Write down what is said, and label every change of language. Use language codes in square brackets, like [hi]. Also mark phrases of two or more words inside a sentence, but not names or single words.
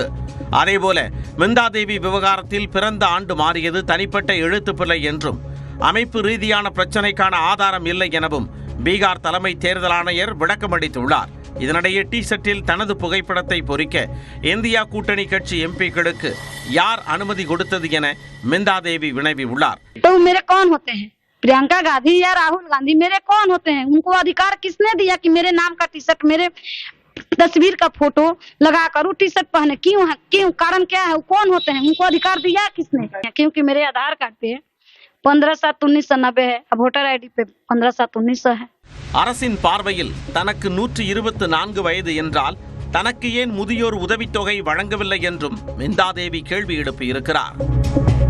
[ta] அதேபோல மிந்தா தேவி விவகாரத்தில் பிறந்த ஆண்டு மாறியது தனிப்பட்ட எழுத்துப்பிழை என்றும் அமைப்பு ரீதியான பிரச்சினைக்கான ஆதாரம் இல்லை எனவும் பீகார் தலைமை தேர்தல் ஆணையர் விளக்கமளித்துள்ளார். இதனிடையே டி ஷர்ட்டில் தனது புகைப்படத்தை பொறிக்க இந்தியா கூட்டணி கட்சி எம்பிக்களுக்கு யார் அனுமதி கொடுத்தது என மிந்தா தேவி வினவியுள்ளார். [hi] प्रियंका गांधी या राहुल गांधी मेरे कौन होते हैं? उनको अधिकार किसने दिया कि मेरे नाम का टी शर्ट, मेरे तस्वीर का फोटो लगा कर टी शर्ट पहने? क्यों कारण क्या है? कौन होते हैं? उनको अधिकार दिया किसने? क्योंकि मेरे आधार कार्ड पे 15/7/1990 है, वोटर ID पे 15/7/1900 है. [ta] அரசின் பார்வையில் தனக்கு 124 வயது என்றால் தனக்கு ஏன் முதியோர் உதவித்தொகை வழங்கவில்லை என்றும் மிந்தா தேவி கேள்வி எழுப்பியிருக்கிறார்.